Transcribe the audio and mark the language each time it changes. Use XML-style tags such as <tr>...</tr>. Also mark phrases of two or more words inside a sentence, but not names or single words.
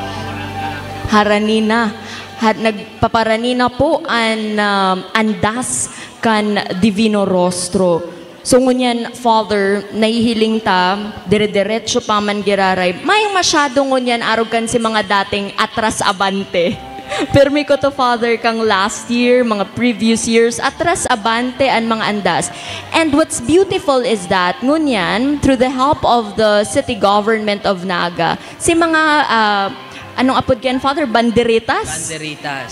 <bik>Haranina, nagpaparanina po ang andas kan Divino Rostro. So ngunyan, Father, nahihiling ta, dire-diretso pa man giraray, may masyado ngunyan arog kan si mga dating atras abante. Permi ko to, Father, kang</bik> <en>last year,</en> <bik>mga</bik> <en>previous years,</en> <bik>atras abante ang mga andas.</bik> <en>And what's beautiful is that, ngunyan, through the help of the city government of Naga,</en> <bik>si mga, anong apod yan,</bik> <en>Father?</en> <bik>Banderitas? Banderitas.</bik>